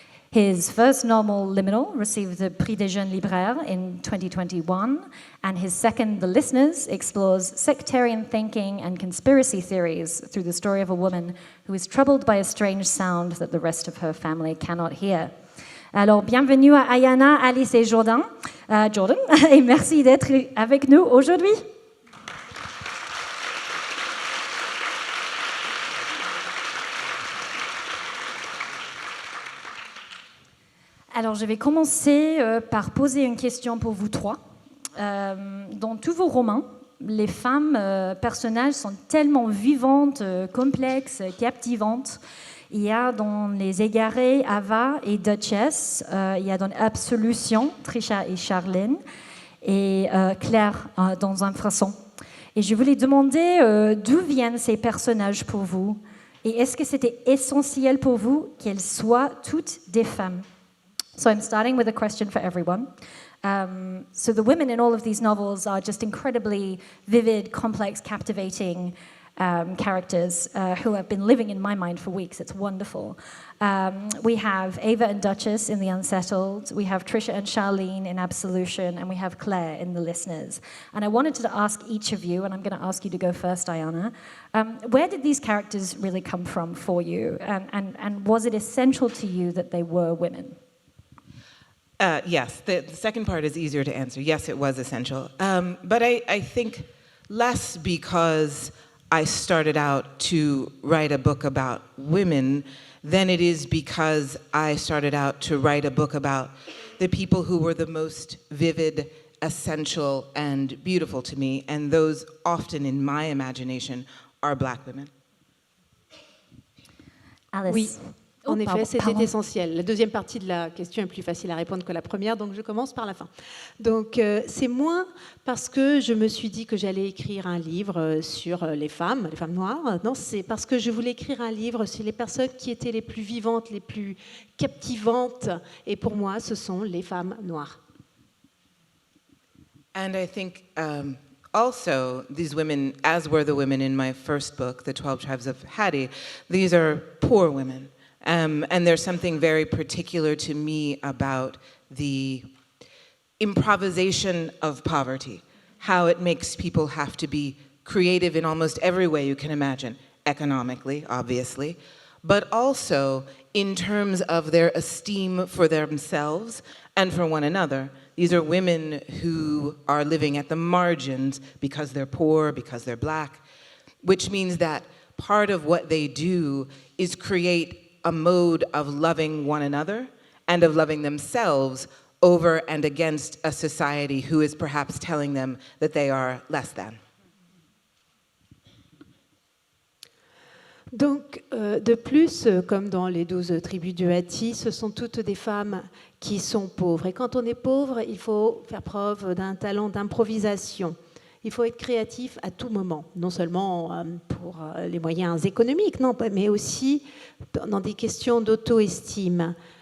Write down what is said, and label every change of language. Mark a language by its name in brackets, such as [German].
[English] His first novel, Liminal, received the Prix des Jeunes Libraires in 2021, and his second, The Listeners, explores sectarian thinking and conspiracy theories through the story of a woman who is troubled by a strange sound that the rest of her family cannot hear. [French] Alors, bienvenue à Ayana, Alice et Jordan, et merci d'être avec nous aujourd'hui. Alors, je vais commencer par poser une question pour vous trois. Dans tous vos romans, les femmes personnages sont tellement vivantes, complexes, captivantes. Il y a dans Les Égarés, Ava et Duchess. Il y a dans Absolution, Trisha et Charlene. Et Claire dans Infrason. Et je voulais demander d'où viennent ces personnages pour vous? Et est-ce que c'était essentiel pour vous qu'elles soient toutes des femmes? [English] So I'm starting with a question for everyone. So the women in all of these novels are just incredibly vivid, complex, captivating characters who have been living in my mind for weeks. It's wonderful. We have Ava and Duchess in The Unsettled. We have Trisha and Charlene in Absolution. And we have Claire in The Listeners. And I wanted to ask each of you, and I'm going to ask you to go first, Ayana, where did these characters really come from for you? And was it essential to you that they were women? Yes, the second part is easier to answer. Yes, it was essential. But I think less because I started out to write a book about women than it is because I started out to write a book about the people who were the most vivid, essential, and beautiful to me. And those often, in my imagination, are Black women. Alice. [French] Oui. En effet, c'était essentiel. La deuxième partie de la question est plus facile à répondre que la première, donc je commence par la fin. Donc c'est moins parce que je me suis dit que j'allais écrire un livre sur les femmes noires. Non, c'est parce que je voulais écrire un livre sur les personnes qui étaient les plus vivantes, les plus captivantes. Et pour moi, ce sont les femmes noires. [English] And I think also these women, as were the women in my first book, The 12 Tribes of Hattie, these are poor women. And there's something very particular to me about the improvisation of poverty, how it makes people have to be creative in almost every way you can imagine, economically, obviously, but also in terms of their esteem for themselves and for one another. These are women who are living at the margins because they're poor, because they're Black, which means that part of what they do is create a mode of loving one another and of loving themselves over and against a society who is perhaps telling them that they are less than. [French] Donc, de plus, comme dans les 12 tribus du Hatti, ce sont toutes des femmes qui sont pauvres. Et quand on est pauvre, il faut faire preuve d'un talent d'improvisation. Il faut être créatif à tout moment, non seulement pour les moyens économiques, non, mais aussi dans des questions d'auto-estime.